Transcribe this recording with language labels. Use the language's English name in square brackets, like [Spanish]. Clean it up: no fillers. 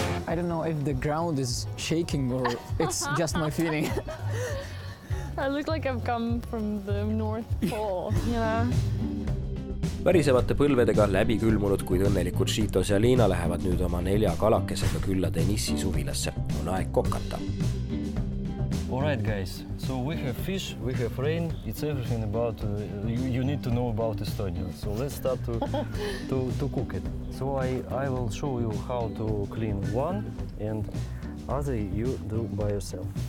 [English] I don't know if the ground is shaking or it's just my feeling. I look like I've come from the North Pole, you know? [Estonian] Värisevate põlvedega läbi külmunud, kuid õnnelikud Šiitos ja Liina lähevad nüüd oma 4 kalakesega külla Denissi suvilasse. On aeg kokata. [English] All right, guys. So we have fish, we have rain. It's everything about you need to know about Estonia. So let's start to cook it. So I will show you how to clean one, and other you do by yourself.